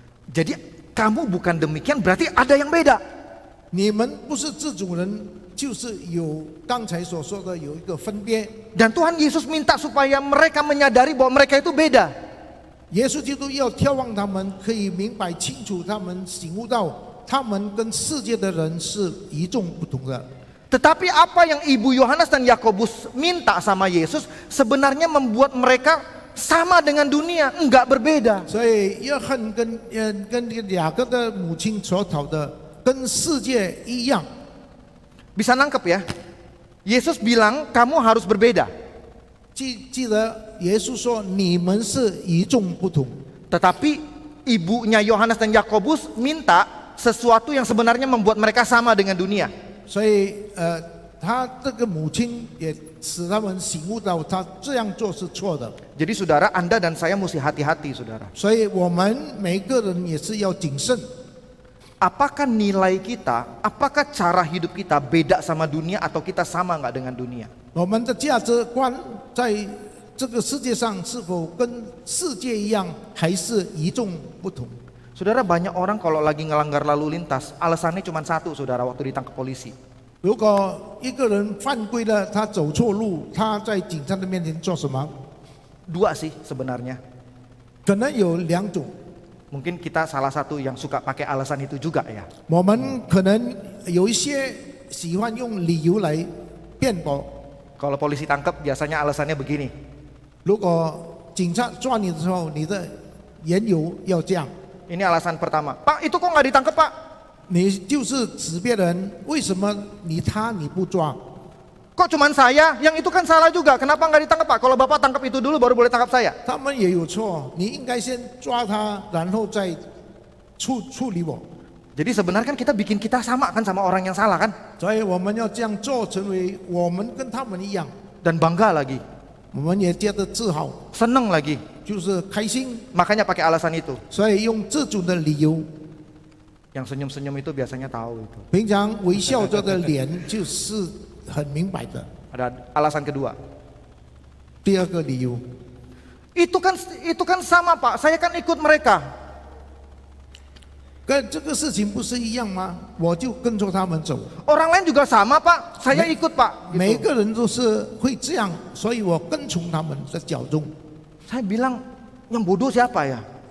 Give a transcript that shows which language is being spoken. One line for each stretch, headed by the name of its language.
Indonesian: Jadi kamu bukan demikian berarti ada yang beda.
Chinese: 你们不是这种人，就是有刚才所说的有一个分别。”
Indonesian: Dan Tuhan Yesus minta supaya mereka menyadari bahwa mereka itu beda.
Chinese: 耶稣基督要眺望他们，可以明白清楚，他们醒悟到他们跟世界的人是与众不同的。
Indonesian: Tetapi apa yang ibu Yohanes dan Yakobus minta sama Yesus sebenarnya membuat mereka sama dengan dunia, enggak berbeda.
Chinese: 所以约翰跟雅各的母亲所讨的跟世界一样。
Indonesian: Bisa nangkep ya? Yesus bilang kamu harus berbeda.
Chinese: 记得耶稣说你们是与众不同，
Indonesian: Tetapi ibunya Yohanes dan Yakobus minta sesuatu yang sebenarnya membuat mereka sama dengan dunia.
Chinese: 所以他这个母亲也使他们醒悟到他这样做是错的。
Indonesian: Jadi saudara, Anda dan saya mesti hati-hati saudara.
Chinese: 所以我们每个人也是要谨慎。
Indonesian: Apakah nilai kita, apakah cara hidup kita beda sama dunia atau kita sama nggak dengan dunia?
Chinese: 我们的价值观在这个世界上是否跟世界一样，还是与众不同？
Indonesian: Saudara, banyak orang kalau lagi ngelanggar lalu lintas, alasannya cuma satu saudara waktu ditangkap polisi.
Chinese: 如果一个人犯规了，他走错路，他在警察的面前做什么？
Indonesian: Dua sih sebenarnya.
Chinese: 可能有两种。
Indonesian: Mungkin kita salah satu yang suka pakai alasan itu juga ya.
Chinese: 我们可能有一些喜欢用理由来辩驳。
Indonesian: Kalau polisi tangkap biasanya alasannya begini.
Chinese: 如果警察抓你的时候，你的言由要这样。
Indonesian: Ini alasan pertama. Pak, itu kok nggak ditangkap Pak?
Chinese: 你就是指别人，为什么他不抓？
Indonesian: Kok cuman saya? Yang itu kan salah juga. Kenapa nggak ditangkap Pak? Kalau Bapak tangkap itu dulu baru boleh tangkap saya.
Chinese: 他们也有错，你应该先抓他，然后再处理我。
Indonesian: Jadi sebenarnya kan kita bikin kita sama kan sama orang yang salah kan?
Chinese: 所以我们要这样做，成为我们跟他们一样，
Indonesian: Dan bangga lagi,
Chinese: 我们也觉得自豪，
Indonesian: seneng lagi.
Chinese: 就是开心。
Indonesian: Makanya pakai alasan itu.
Chinese: 所以用这种的理由，
Indonesian: Yang senyum-senyum itu biasanya tahu itu.
Chinese: 平常微笑着的脸就是很明白的。
Indonesian: Ada alasan kedua.
Chinese: 第二个理由，
Indonesian: Itu kan sama Pak, saya kan ikut mereka.
Chinese: 跟这个事情不是一样吗？我就跟着他们走，
Indonesian: Orang lain juga sama Pak, saya ikut Pak.
Chinese: 每
Indonesian: Gitu.
Chinese: 个人都是会这样，所以我跟从他们的脚中。
Indonesian: Saya bilang, yang bodoh siapa ya?